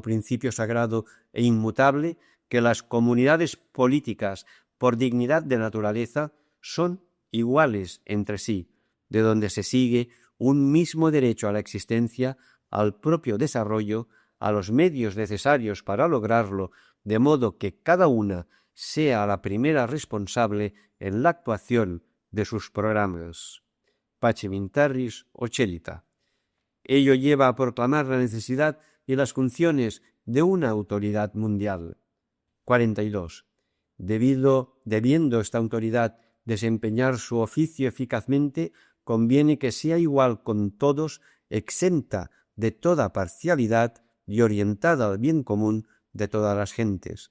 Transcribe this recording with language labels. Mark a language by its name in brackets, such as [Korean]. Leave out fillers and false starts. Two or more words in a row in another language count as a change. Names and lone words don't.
[Spanish] principio sagrado e inmutable que las comunidades políticas, por dignidad de naturaleza, son iguales entre sí, de donde se sigue un mismo derecho a la existencia, al propio desarrollo, a los medios necesarios para lograrlo, de modo que cada una sea la primera responsable en la actuación de sus programas. Pacem in terris ocellita. Ello lleva a proclamar la necesidad y las funciones de una autoridad mundial. 42. Debiendo esta autoridad desempeñar su oficio eficazmente, conviene que sea igual con todos, exenta de toda parcialidad y orientada al bien común de todas las gentes.